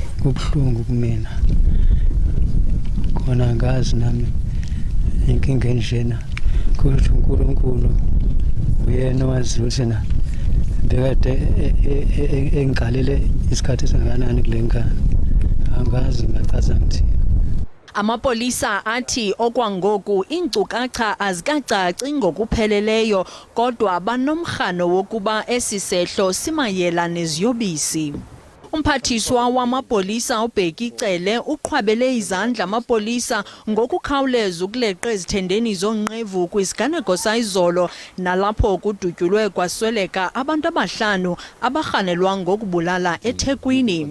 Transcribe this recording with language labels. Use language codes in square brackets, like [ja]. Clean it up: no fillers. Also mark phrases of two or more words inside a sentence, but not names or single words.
[zu] Kubuhlungu kumina, khona ngazi nami inkinga enjena, kuthi uNkulunkulu uyena wazi ukuthi na bekade engiqalele isikhathi esingakanani kule nkani, angazi ngachaza ngithini. [xh] Amapolisa athi okwangoku iinkcukacha azikacaci ngokupheleleyo, kodwa banomrhano wokuba esi sehlo simayela neziyobisi. Umphathiswa wamapolisa uBheki Cele uqhwabele izandla amapolisa ngokukhawuleza ukuleqa ezithendeni zonqevu kwisiganeko sayizolo, nalapho kudutyulwe kwasweleka abantu abahlanu abarhanelwa ngokubulala eThekwini.